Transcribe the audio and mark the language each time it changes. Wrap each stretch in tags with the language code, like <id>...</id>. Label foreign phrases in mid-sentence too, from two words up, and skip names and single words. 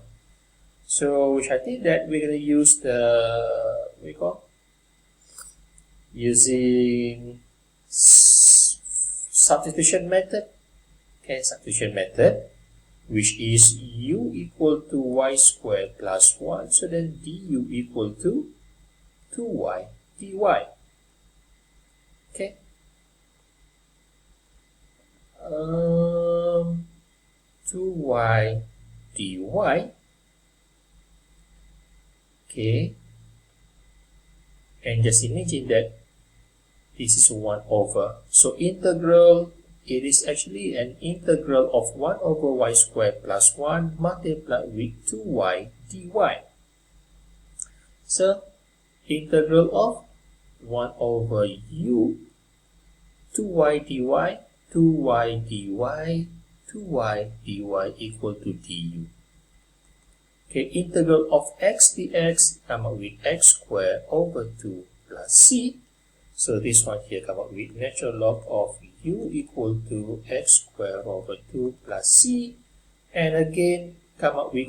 <en>So, which I think that we're going to use the, using substitution method. Okay, substitution method, which is u equal to y squared plus 1. So then du equal to 2y dy. Okay. 2y dy. Okay. And just imagine that this is 1 over. So integral, it is actually an integral of 1 over y squared plus 1 multiplied with 2y dy. So, integral of 1 over u, 2y dy, 2y dy, 2y dy equal to du. Okay, integral of x dx come up with x squared over 2 plus c. So this one here come up with natural log of u equal to x squared over 2 plus c, and again come up with</en>